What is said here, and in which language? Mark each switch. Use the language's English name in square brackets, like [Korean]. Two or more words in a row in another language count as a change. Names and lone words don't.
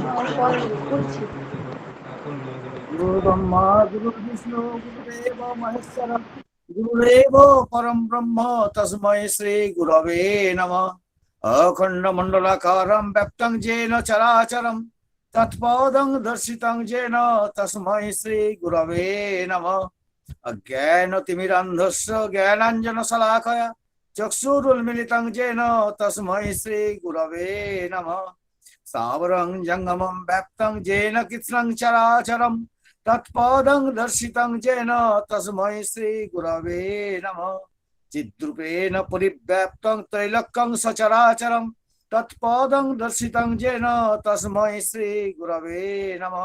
[Sanskrit] গুরু ব্রহ্মা গুরু বিষ্ণু গুরুদেব মহেশ্বর গুরুদেব পরম ব্রহ্ম তস্মৈ শ্রী গুরবে নমঃ। অখণ্ড মণ্ডলাকারম ব্যক্তং যেন চরাচরম তৎপদং দর্শিতং যেন তস্মৈ শ্রী গুরবে নমঃ। অজ্ঞানতিমিরান্ধস্য জ্ঞানাঞ্জন শলাকয়া চক্ষুरुन्मीलितं येन तस्मै श्री गुरवे नमः। सावरं जंगमं व्याप्तं येन कृत्स्नं चराचरं तत्पदं दर्शितं येन तस्मै श्री गुरवे नमः। चिद्रूपेण परिव्याप्तं त्रैलोक्यं सचराचरं तत्पदं दर्शितं येन तस्मै श्री गुरवे नमः।